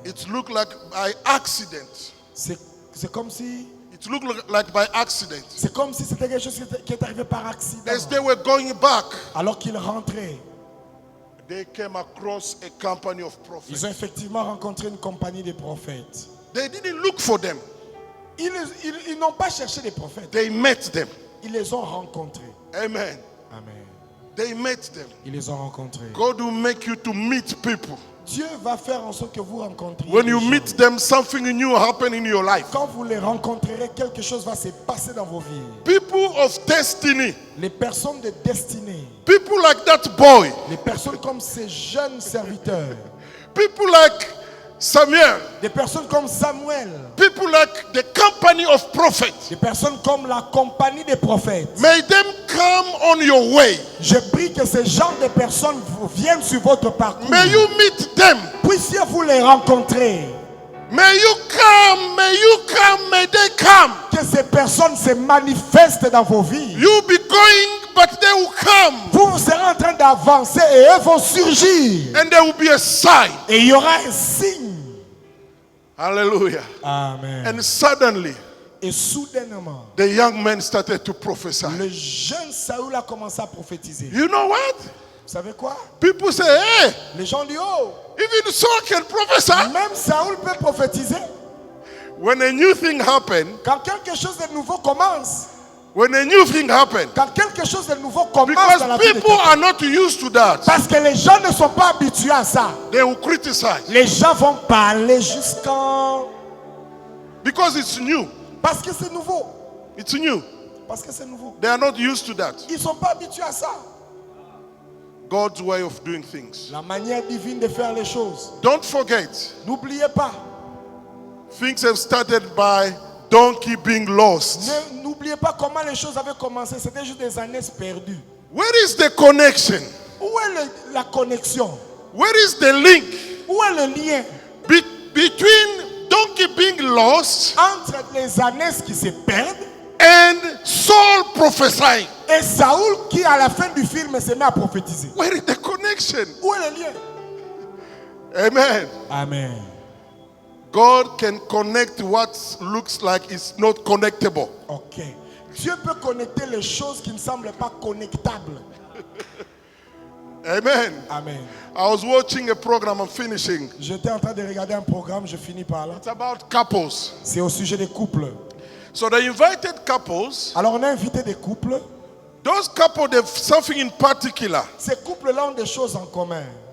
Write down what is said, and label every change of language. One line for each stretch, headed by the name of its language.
English: It looked like by accident.
French: C'est comme si
English: It looked like by accident.
French: c'était quelque chose qui est arrivé par accident.
English: As they were going back,
French: Alors qu'ils rentraient,
English: they came across a company of prophets.
French: ils ont effectivement rencontré une compagnie de prophètes.
English: They didn't look for them.
French: Ils n'ont pas cherché des prophètes.
English: They met them.
French: Ils les ont rencontrés.
English: Amen.
French: Amen.
English: They met them.
French: Ils les ont rencontrés.
English: God will make you to meet people.
French: Dieu va faire en sorte que vous rencontriez
English: When
French: des
English: you
French: gens.
English: meet them, something new will happen in your life.
French: Quand vous les rencontrerez, quelque chose va se passer dans vos vies.
English: People of destiny.
French: Les personnes de destinée.
English: People like that boy.
French: Les personnes comme ces jeunes serviteurs.
English: People like Samuel.
French: Des personnes comme Samuel.
English: People like the company of prophets.
French: Des personnes comme la compagnie des prophètes.
English: May them come on your way.
French: Je prie que ces genres de personnes viennent sur votre parcours.
English: May you meet them.
French: Puissiez-vous les rencontrer.
English: May you come, may they come.
French: Que ces personnes se manifestent dans vos vies.
English: You be going, but they will come.
French: Vous serez en train d'avancer et eux vont surgir.
English: And there will be a sign.
French: Et il y aura un signe.
English: Hallelujah.
French: Amen.
English: And suddenly,
French: Et soudainement,
English: the young man started to prophesy.
French: le jeune Saül a commencé à prophétiser.
English: You know what?
French: Vous savez quoi?
English: People say, hey,
French: Les gens disent, oh,
English: even Saul can prophesy.
French: même Saül peut prophétiser.
English: When a new thing happened,
French: Quand quelque chose de nouveau commence,
English: when a new thing happened,
French: quand quelque chose de nouveau commence dans la
English: because
French: vie de
English: people
French: quelqu'un,
English: are not used to that,
French: parce que les gens ne sont pas habitués à ça.
English: they will criticize
French: Les gens vont parler jusqu'en...
English: because it's new.
French: Parce que c'est nouveau.
English: It's new.
French: Parce que c'est nouveau.
English: They are not used to that.
French: Ils ne sont pas habitués à ça.
English: God's way of doing things.
French: La manière divine de faire les choses.
English: Don't forget,
French: N'oubliez pas.
English: things have started by donkey being lost.
French: N'oubliez pas comment les choses avaient commencé. C'était juste des années perdues.
English: Where is the connection?
French: Où est la connexion?
English: Where is the link
French: Où est le lien
English: between donkey being lost
French: entre les années qui se perdent
English: and Saul prophesying?
French: et Saül qui à la fin du film se met à prophétiser?
English: Where is the connection?
French: Où est le lien?
English: Amen.
French: Amen.
English: God can connect what looks like it's not connectable.
French: Ok. Dieu peut connecter les choses qui ne semblent pas connectables.
English: Amen.
French: Amen.
English: I was watching a program, I'm finishing.
French: J'étais en train de regarder un programme, je finis par là.
English: It's about couples.
French: C'est au sujet des couples.
English: So they invited couples.
French: Alors on a invité des couples.
English: Those couples, they have something in particular.
French: Ces couples-là ont des choses en commun.